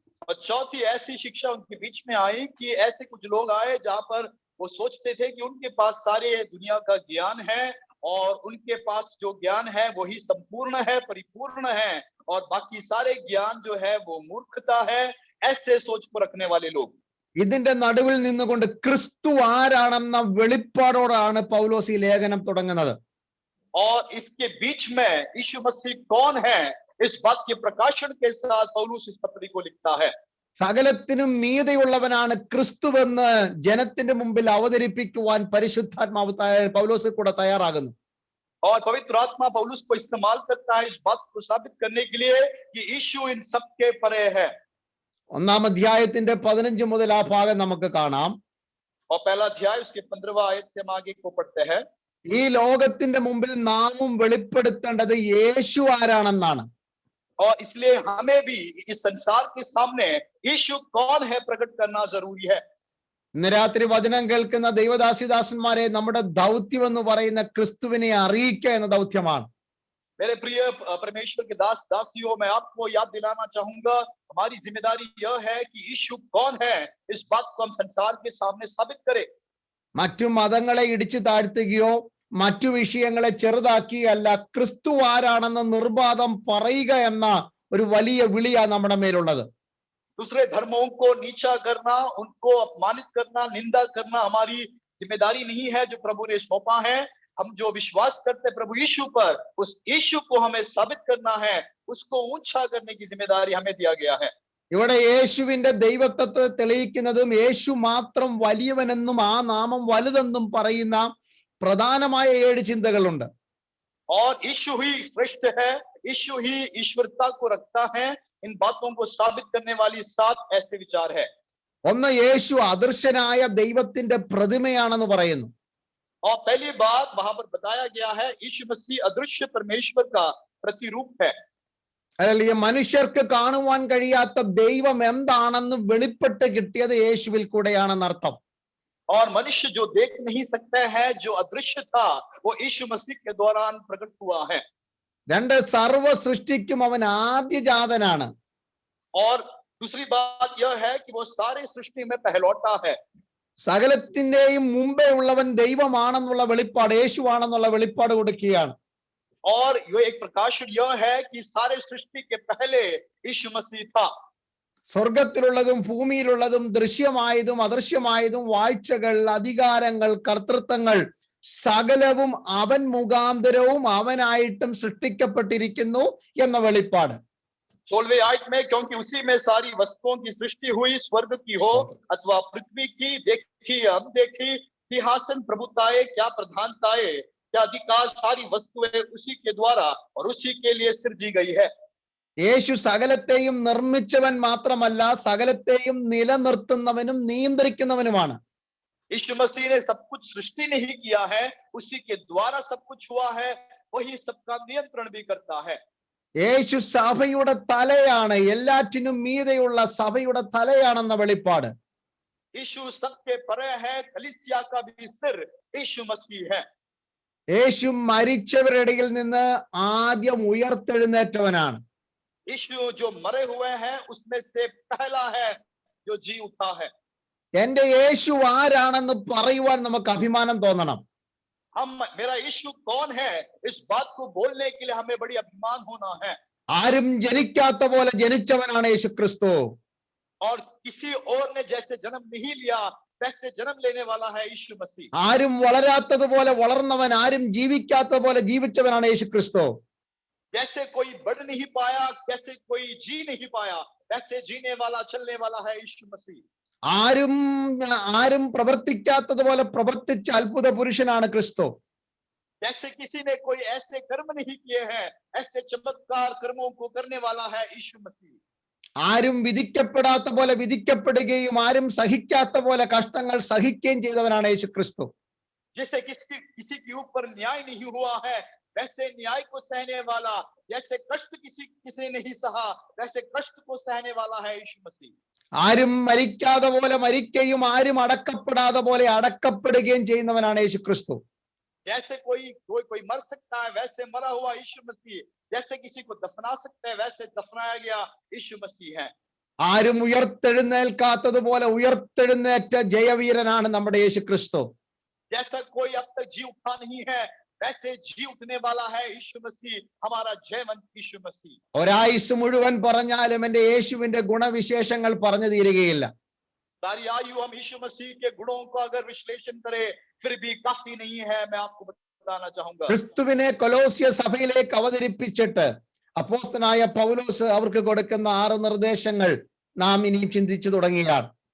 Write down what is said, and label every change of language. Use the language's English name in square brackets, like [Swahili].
[Hindi] और चौथी ऐसी शिक्षा उनके बीच में आई कि ऐसे कुछ लोग आए जहां पर वो सोचते थे कि उनके पास सारे दुनिया का ज्ञान है और उनके पास जो ज्ञान है वही संपूर्ण है, परिपूर्ण है, और बाकी सारे ज्ञान जो है वो मूर्खता है। ऐसे सोच को रखने वाले लोग। [Malayalam] ഇതിന്റെ നടുവിൽ നിന്നുകൊണ്ട് ക്രിസ്തു ആരാണെന്ന വെളിപ്പാടോടാണ് പൗലോസ് ഈ ലേഖനം തുടങ്ങുന്നത്. [Hindi] और इसके बीच में यीशु मसीह कौन है, इस बात के प्रकाशन के साथ पौलुस इस पत्री को लिखता है। [Malayalam] സകലത്തിനും മീതെയുള്ളവനാണ് ക്രിസ്തുവെന്ന് ജനത്തിന്റെ മുമ്പിൽ അവതരിപ്പിക്കുവാൻ പരിശുദ്ധാത്മാവ് പൗലോസ് കൂടെ തയ്യാറാകുന്നു. [Hindi] और पवित्र आत्मा पौलुस को इस्तेमाल करता है इस बात को साबित करने के लिए कि यीशु इन सबके परे है। [Malayalam] 1-ാം അധ്യായത്തിന്റെ 15 മുതൽ ആ ഭാഗം നമുക്ക് കാണാം. [Hindi] और पहला अध्याय उसके 15वां आयत से हम आगे को पढ़ते हैं. [Malayalam] ഈ ലോകത്തിന്റെ മുമ്പിൽ നാമും വെളിപ്പെടുത്തേണ്ടത് യേശു ആരാണെന്നാണ്. [Hindi] और इसलिए हमें भी इस संसार के सामने यीशु कौन है प्रकट करना जरूरी है। [Malayalam] ഇന്ന് രാത്രി വചനം കേൾക്കുന്ന ദൈവദാസിദാസന്മാരെ, നമ്മുടെ ദൗത്യം എന്ന് പറയുന്ന ക്രിസ്തുവിനെ അറിയിക്കുക എന്ന ദൗത്യമാണ്. [Hindi] मेरे प्रिय परमेश्वर के दास दासियों, मैं आपको याद दिलाना चाहूंगा, हमारी जिम्मेदारी यह है कि यीशु कौन है, इस बात को हम संसार के सामने साबित करें। [Malayalam] മറ്റു മതങ്ങളെ ഇടിച്ചു താഴ്ത്തുകയോ മറ്റു വിഷയങ്ങളെ ചെറുതാക്കിയല്ല, ക്രിസ്തു ആരാണെന്ന് നിർബാധം പറയുക എന്ന ഒരു വലിയ വിളിയാണ് നമ്മുടെ മേലുള്ളത്. [Hindi] दूसरे धर्मों को नीचा करना, उनको अपमानित करना, निंदा करना हमारी जिम्मेदारी नहीं है जो प्रभु ने सौंपा है। हम जो विश्वास करते प्रभु यीशु पर, उस यीशु को हमें साबित करना है, उसको ऊंचा करने की जिम्मेदारी हमें दिया गया है। [Malayalam] ഇവിടെ യേശുവിന്റെ ദൈവത്വത്തെ തെളിയിക്കുന്നതും യേശു മാത്രം വലിയവനെന്നും ആ നാമം വലുതെന്നും പറയുന്ന പ്രധാനമായ 7 ചിന്തകളുണ്ട്. [Hindi] और यीशु ही श्रेष्ठ है, यीशु ही ईश्वरता को रखता है, इन बातों को साबित करने वाली 7 ऐसे विचार है। [Malayalam] ഒന്ന്, യേശു അദൃശ്യനായ ദൈവത്തിന്റെ പ്രതിമയാണെന്ന് പറയുന്നു. [Hindi] और पहली बात वहां पर बताया गया है, यीशु मसीह अदृश्य परमेश्वर का प्रतिरूप है। [Malayalam] അല്ലെങ്കിൽ മനുഷ്യർക്ക് കാണുവാൻ കഴിയാത്ത ദൈവം എന്താണെന്ന് വെളിപ്പെട്ട് കിട്ടിയത് യേശുവിൽ കൂടെയാണെന്ന് അർത്ഥം. [Hindi] और मनुष्य जो देख नहीं सकते हैं, जो अदृश्य था, वो यीशु मसीह के दौरान प्रकट हुआ है। [Malayalam] 2, സർവ സൃഷ്ടിക്കും അവൻ ആദ്യജാതനാണ്. [Hindi] और दूसरी बात यह है कि वो सारे सृष्टि में पहलौठा है। [Malayalam] സകലത്തിന്റെയും മുമ്പേ ഉള്ളവൻ ദൈവമാണെന്നുള്ള വെളിപ്പാട്, യേശുവാണെന്നുള്ള വെളിപ്പാട് കൊടുക്കുകയാണ്. [Hindi] और ये एक प्रकाशन यह है कि सारे सृष्टि के पहले यीशु मसीह था। [Malayalam] സ്വർഗത്തിലുള്ളതും ഭൂമിയിലുള്ളതും ദൃശ്യമായതും അദൃശ്യമായതും വാഴ്ചകൾ, അധികാരങ്ങൾ, കർത്തൃത്വങ്ങൾ സകലവും അവൻ മുഖാന്തരവും അവനായിട്ടും സൃഷ്ടിക്കപ്പെട്ടിരിക്കുന്നു എന്ന വെളിപ്പാട്. [Hindi] 16वें आयत में, क्योंकि उसी में सारी वस्तुओं की सृष्टि हुई, स्वर्ग की हो अथवा पृथ्वी की, देखी अनदेखी, सिंहासन, प्रभुताएं, क्या प्रधानताएं, क्या अधिकार, सारी वस्तुएं उसी के द्वारा और उसी के लिए सृजी गई है। [Malayalam] യേശു സകലത്തെയും നിർമ്മിച്ചവൻ മാത്രമല്ല, സകലത്തെയും നിലനിർത്തുന്നവനും നിയന്ത്രിക്കുന്നവനുമാണ്. [Hindi] यीशु मसीह ने सब कुछ सृष्टि नहीं किया है, उसी के द्वारा सब कुछ हुआ है, वही सबका नियंत्रण भी करता है। [Malayalam] യേശു സഭയുടെ തലയാണ്, എല്ലാറ്റിനും മീതെയുള്ള സഭയുടെ തലയാണെന്ന വെളിപ്പാട്. [Hindi] यीशु सबके परे है, कलीसिया का भी सिर यीशु मसीह है। [Malayalam] യേശു മരിച്ചവരുടെ ഇടയിൽ നിന്ന് ആദ്യം ഉയർത്തെഴുന്നേറ്റവനാണ്. [Hindi] यीशु जो मरे हुए हैं उसमें से पहला है जो जी उठा है। [Malayalam] എന്റെ യേശു ആരാണെന്ന് പറയുവാൻ നമുക്ക് അഭിമാനം തോന്നണം. [Hindi] हम मेरा यीशु कौन है, इस बात को बोलने के लिए हमें बड़ी अभिमान होना है। [Malayalam] ആരും ജനിക്കാത്ത പോലെ ജനിച്ചവനാണ് യേശു ക്രിസ്തു. [Hindi] और किसी और ने जैसे जन्म नहीं लिया, वैसे जन्म लेने वाला है यीशु मसीह। [Malayalam] ആരും വളരാത്തതുപോലെ വളർന്നവൻ, ആരും ജീവിക്കാത്ത പോലെ ജീവിച്ചവനാണ് യേശു ക്രിസ്തു. [Hindi] जैसे कोई बढ़ नहीं पाया, जैसे कोई जी नहीं पाया, वैसे जीने वाला चलने वाला है यीशु मसीह। [Malayalam] ആരും പ്രവർത്തിക്കാത്തതുപോലെ പ്രവർത്തിച്ച അത്ഭുത പുരുഷനാണ് ക്രിസ്തു. [Hindi] जैसे किसी ने कोई ऐसे कर्म नहीं किए हैं, ऐसे चमत्कार कर्मों को करने वाला है यीशु मसीह। [Malayalam] ആരും വിധിക്കപ്പെടാത്ത പോലെ വിധിക്കപ്പെടുകയും ആരും സഹിക്കാത്ത പോലെ കഷ്ടങ്ങൾ സഹിക്കുകയും ചെയ്തവനാണ് യേശു ക്രിസ്തു. [Hindi] जैसे किसी के ऊपर न्याय नहीं हुआ है, वैसे न्याय को सहने वाला, जैसे कष्ट किसी ने नहीं सहा, वैसे कष्ट को सहने वाला है यीशु मसीह। [Malayalam] ആരും മരിക്കാതെ പോലെ മരിക്കുകയും ആരും അടക്കപ്പെടാതെ പോലെ അടക്കപ്പെടുകയും ചെയ്യുന്നവനാണ് യേശു ക്രിസ്തു. [Hindi] जैसे कोई मर सकता है, वैसे मरा हुआ यीशु मसीह। जैसे किसी को दफना सकते हैं, वैसे दफनाया गया यीशु मसीह है। [Malayalam] ആരും ഉയർത്തെഴുന്നേൽക്കാത്തതുപോലെ ഉയർത്തെഴുന്നേറ്റ ജയവീരനാണ് നമ്മുടെ യേശു ക്രിസ്തു. [Hindi] जैसा कोई अब तक जी उठा नहीं है, वैसे जी उठने वाला है यीशु मसीह, हमारा जयवंत यीशु मसीह। [Malayalam] ഒരായുസ് മുഴുവൻ പറഞ്ഞാലും എന്റെ യേശുവിന്റെ ഗുണവിശേഷങ്ങൾ പറഞ്ഞു തീരുകയില്ല. [Hindi] सारी आयु हम यीशु मसीह के गुणों को अगर विश्लेषण करें, फिर भी काफी नहीं है। मैं आपको बताना चाहूंगा, [Malayalam] ക്രിസ്തുവിനെ കൊലോസ്യ സഭയിലേക്ക് അവതരിപ്പിച്ചിട്ട് അപ്പോസ്തലനായ പൗലോസ് അവർക്ക് കൊടുക്കുന്ന 6 നിർദ്ദേശങ്ങൾ നാം ഇനിയും ചിന്തിച്ചു തുടങ്ങിയാണ്.